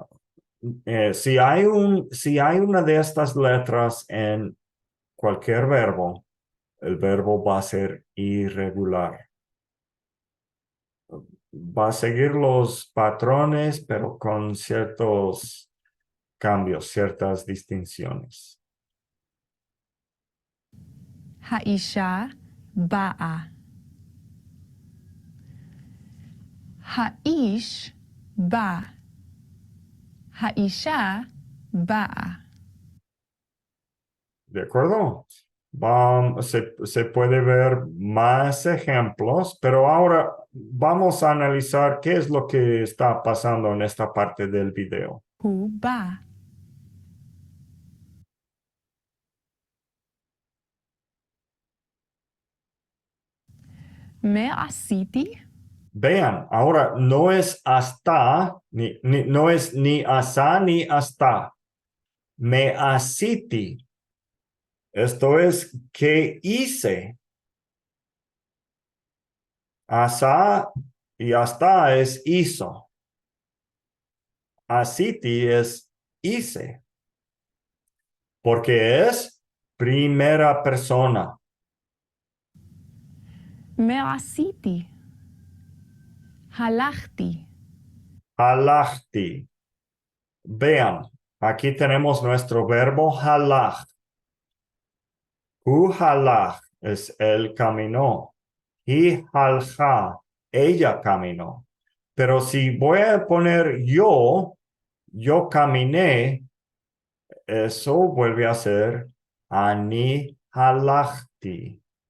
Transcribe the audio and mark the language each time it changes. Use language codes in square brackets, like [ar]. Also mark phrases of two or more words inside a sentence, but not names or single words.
[es] si hay una de estas letras en cualquier verbo, el verbo va a ser irregular. Va a seguir los patrones, pero con ciertos cambios, ciertas distinciones. [he] האישה באה. האיש בא. האישה באה. [es] ¿De acuerdo? Se puede ver más ejemplos, pero ahora vamos a analizar qué es lo que está pasando en esta parte del video. [he] הוא בא. מה עשיתי? [es] Vean, ahora no es hasta, no es ni hasta ni hasta. [he] מה עשיתי. [es] Esto es que hice. Asa y hasta es hizo. Asiti es hice. Porque es primera persona. [he] מה עשיתי? הלכתי. Halachti. [es] Vean, aquí tenemos nuestro verbo halach. [he] הוא הלך [es] es él caminó. [he] היא הלכה, [es] ella caminó. Pero si voy a poner yo caminé, eso vuelve a ser [he] אני הלכתי.